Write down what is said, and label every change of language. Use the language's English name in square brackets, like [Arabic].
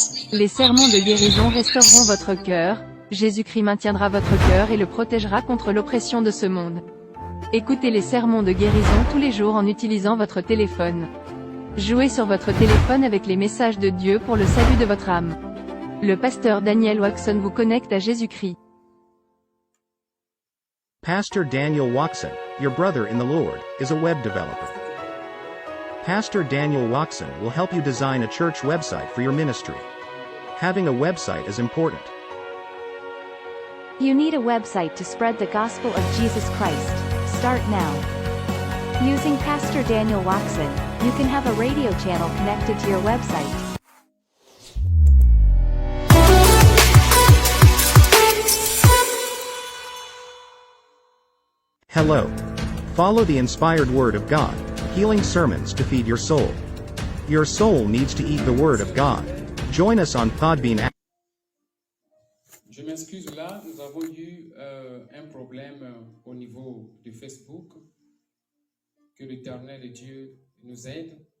[French] Les sermons de guérison restaureront votre cœur, Jésus-Christ maintiendra votre cœur et le protégera contre l'oppression de ce monde. Écoutez les sermons de guérison tous les jours en utilisant votre téléphone. Jouez sur votre téléphone avec les messages de Dieu pour le salut de votre âme. Le pasteur Daniel Waxon vous connecte à Jésus-Christ. [English] Pastor Daniel Waxon, your brother in the Lord, is a web developer. Pastor Daniel Waxon will help you design a church website for your ministry. Having a website is important. You need a website to spread the gospel of Jesus Christ. Start now. Using Pastor Daniel Waxon, you can have a radio channel connected to your website. Hello. Follow the inspired Word of God, healing sermons to feed your soul. Your soul needs to eat the Word of God. Join us on Podbean. [French] Je m'excuse là, nous avons eu un problème au niveau de Facebook. Que l'Éternel Dieu nous aide.